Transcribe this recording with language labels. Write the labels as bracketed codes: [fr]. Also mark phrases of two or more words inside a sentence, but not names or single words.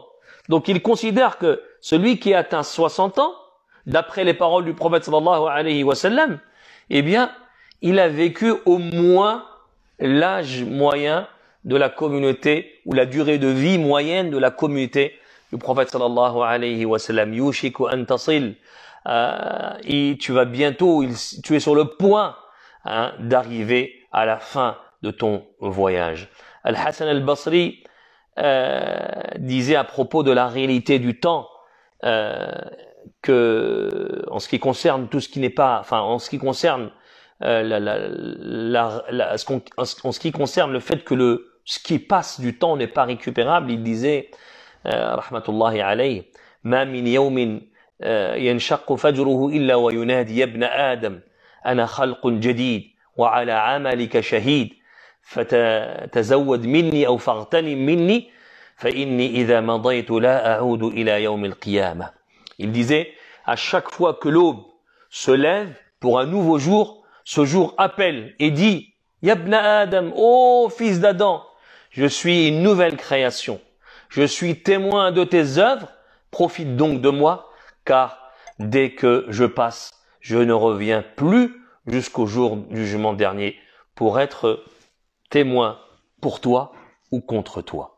[fr] Donc il considère que celui qui atteint 60 ans, d'après les paroles du prophète [ar] صلى الله عليه وسلم, [fr] eh bien, il a vécu au moins l'âge moyen de la communauté, ou la durée de vie moyenne de la communauté du prophète [ar] صلى الله عليه وسلم. يوشك أن تصل. [fr] Et tu vas bientôt, tu es sur le point d'arriver à la fin de ton voyage. Al-Hassan al-Basri disait à propos de la réalité du temps que, en ce qui concerne tout ce qui n'est pas, enfin, en ce qui concerne en ce qui concerne le fait que ce qui passe du temps n'est pas récupérable, il disait, [ar] رحمة الله عليه، ما من يوم ينشق فجره إلا وينادي يا ابن آدم أنا خلق جديد وعلى عملك شهيد فتزود مني أو فاغتنم مني فإني إذا مضيت لا أعود إلى يوم القيامة. [fr] Il disait, à chaque fois que l'aube se lève pour un nouveau jour, ce jour appelle et dit [ar] يا ابن آدم, [fr] ô fils d'Adam, je suis une nouvelle création, je suis témoin de tes œuvres, profite donc de moi, car dès que je passe, je ne reviens plus jusqu'au jour du jugement dernier pour être témoin pour toi ou contre toi.